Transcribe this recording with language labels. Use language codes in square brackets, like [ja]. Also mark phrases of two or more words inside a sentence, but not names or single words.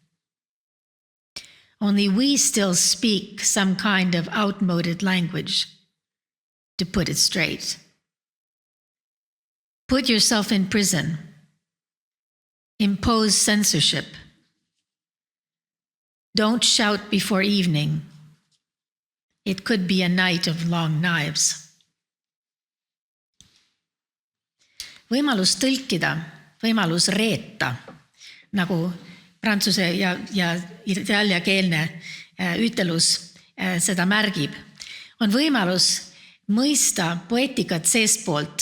[en] Only we still speak some kind of outmoded language, to put it straight. Put yourself in prison. Impose censorship. Don't shout before evening. It could be a night of long knives. [et] Võimalus tõlkida, võimalus reeta, nagu prantsuse ja itaaliakeelne ütelus seda märgib, on võimalus mõista poeetikat seestpoolt.